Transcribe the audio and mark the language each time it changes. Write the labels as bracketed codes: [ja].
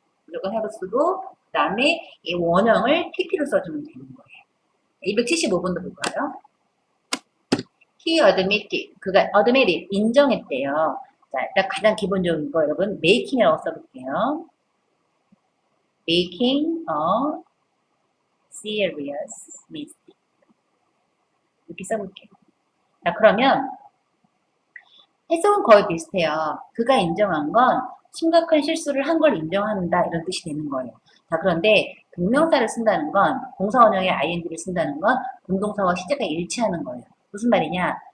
[ko] 무조건 have 쓰고 그 다음에 이 원형을 pp로 써주면 되는 거예요. 275번도 볼까요? [en] He admitted. [ko] 그가 [en] admitted. [ko] 인정했대요. 자, 일단 가장 기본적인 거 여러분 making이라고 써볼게요. [en] making a serious mistake. [ko] 이렇게 써볼게요. 자, 그러면 해석은 거의 비슷해요. 그가 인정한 건 심각한 실수를 한 걸 인정한다 이런 뜻이 되는 거예요. 자, 그런데 동명사를 쓴다는 건 동사원형의 ing를 쓴다는 건 공동사와 시제가 일치하는 거예요. 무슨 말이냐?